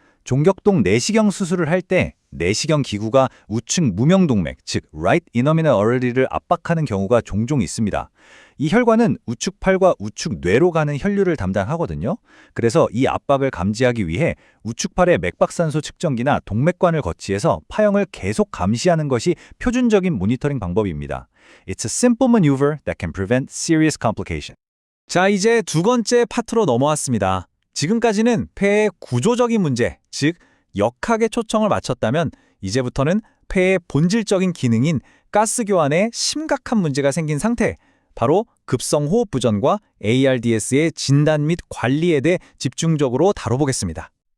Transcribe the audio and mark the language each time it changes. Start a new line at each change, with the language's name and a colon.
Korean: 종격동 내시경 수술을 할 때 내시경 기구가 우측 무명동맥, 즉 right innominal artery를 압박하는 경우가 종종 있습니다. 이 혈관은 우측 팔과 우측 뇌로 가는 혈류를 담당하거든요. 그래서 이 압박을 감지하기 위해 우측 팔에 맥박산소 측정기나 동맥관을 거치해서 파형을 계속 감시하는 것이 표준적인 모니터링 방법입니다.
English: It's a simple maneuver that can prevent serious complication.
Korean: 자, 이제 두 번째 파트로 넘어왔습니다. 지금까지는 폐의 구조적인 문제, 즉 역학에 초점을 맞췄다면 이제부터는 폐의 본질적인 기능인 가스 교환에 심각한 문제가 생긴 상태, 바로 급성 호흡 부전과 ARDS의 진단 및 관리에 대해 집중적으로 다뤄보겠습니다.